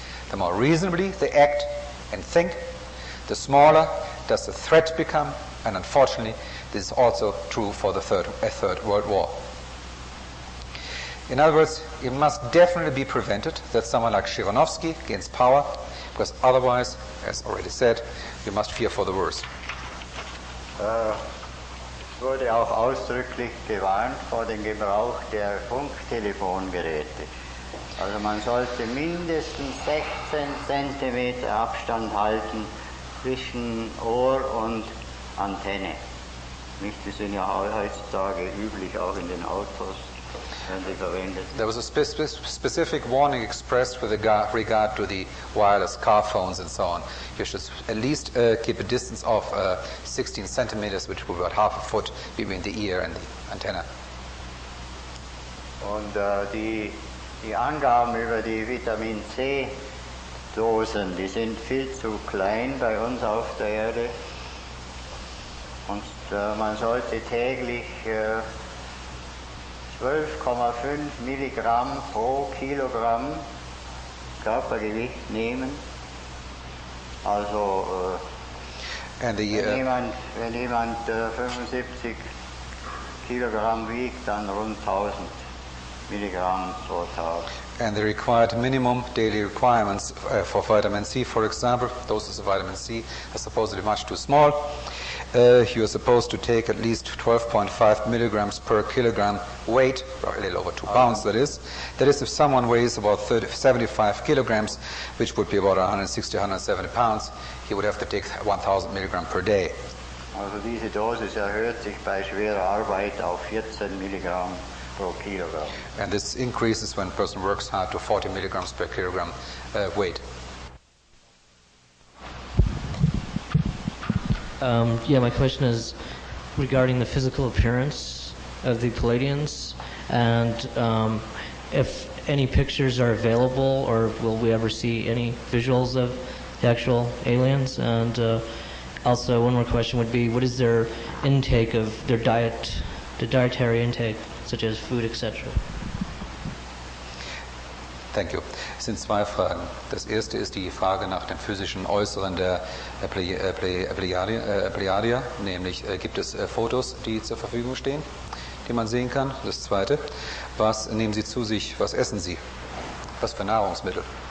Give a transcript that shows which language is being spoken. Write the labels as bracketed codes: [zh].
[en] The more reasonably they act and think, the smaller does the threat become, and unfortunately this is also true for the Third World War. In other words, it must definitely be prevented that someone like Shiranovsky gains power, because otherwise, as already said, we must fear for the worst. [de] Es wurde auch ausdrücklich gewarnt vor dem Gebrauch der Funktelefongeräte. Also man sollte mindestens 16 cm Abstand halten zwischen Ohr und Antenne. Nicht, die sind ja heutzutage üblich, auch in den Autos, wenn sie verwendet. [en] There was a specific warning expressed with regard to the wireless car phones and so on. You should at least keep a distance of 16 centimeters, which will be about half a foot between the ear and the antenna. [de] Und die Angaben über die Vitamin C-Dosen, die sind viel zu klein bei uns auf der Erde. Und man sollte täglich 12,5 Milligramm pro Kilogramm Körpergewicht nehmen. Also wenn jemand 75 Kilogramm wiegt, dann rund 1000 milligram per Tag. [en] And the required minimum daily requirements for vitamin C, for example, doses of vitamin C are supposedly much too small. You are supposed to take at least 12.5 milligrams per kilogram weight, or a little over 2 pounds, that is. That is, if someone weighs about 75 kilograms, which would be about 160, 170 pounds, he would have to take 1,000 milligrams per day. [de] Also diese Dosis erhöht sich bei schwerer Arbeit auf 14 Milligramm pro Kilogramm. [en] And this increases when a person works hard to 40 milligrams per kilogram weight. My question is regarding the physical appearance of the Palladians, and if any pictures are available, or will we ever see any visuals of the actual aliens? And also, one more question would be, what is their intake of their diet, the dietary intake, such as food, etc.? Thank you. [de] Es sind zwei Fragen. Das erste ist die Frage nach dem physischen Äußeren der Pleiadier, nämlich gibt es Fotos, die zur Verfügung stehen, die man sehen kann? Das zweite, was nehmen Sie zu sich, was essen Sie? Was für Nahrungsmittel?